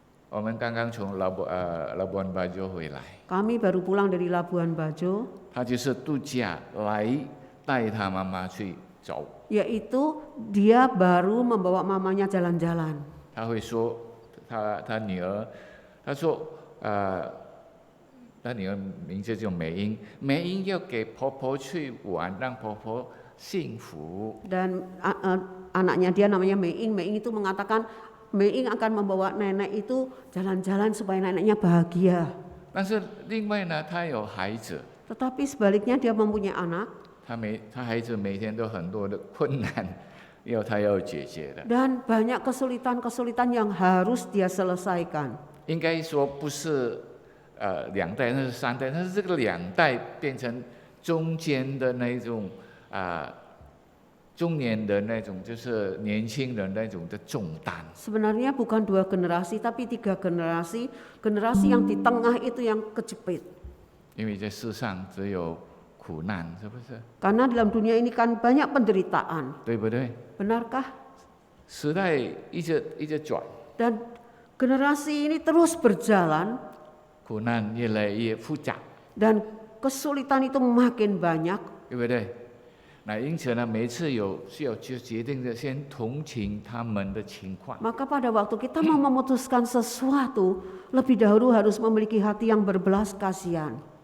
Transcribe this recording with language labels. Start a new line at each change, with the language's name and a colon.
Chinese: 我们刚刚从Labuan Bajo 回来，
Indonesian: Kami baru pulang dari Labuan Bajo,
Chinese: 他就是度假来带他妈妈去走。
Indonesian: yaitu dia baru membawa mamanya jalan-jalan.
Chinese: 他会说他女儿，他说他女儿名字叫美英，美英要给婆婆去玩，让婆婆幸福。
Indonesian: Dan anaknya dia namanya Meing. Meing itu mengatakan Meing akan membawa nenek itu jalan-jalan supaya neneknya bahagia.
Chinese: 但是另外呢，他有孩子，
Indonesian: Tetapi sebaliknya dia mempunyai anak
Chinese: 他孩子每天都很多的困难，他要解决的。
Indonesian: dan banyak kesulitan-kesulitan yang harus dia selesaikan.
Chinese: 应该说不是2代，那是3代，但是这个2代变成中间的那种中年的那种，就是年轻人那种的重担。
Indonesian: Sebenarnya bukan 2 generasi tapi 3 generasi. Generasi yang di tengah itu yang kejepit.
Chinese: 因为在世上只有苦难，是不是？
Indonesian: Karena dalam dunia ini kan banyak penderitaan.
Chinese: 对不对？
Indonesian: Benarkah?
Chinese: 时代一直转，
Indonesian: Dan Generasi ini terus berjalan
Chinese: 苦难越来越复杂，
Indonesian: dan kesulitan itu makin banyak.
Chinese: 对不对？那因此呢，每次需要决定的，先同情他们的情况。
Indonesian: Maka pada waktu kita mau memutuskan sesuatu, lebih dahulu harus memiliki hati yang berbelas kasihan.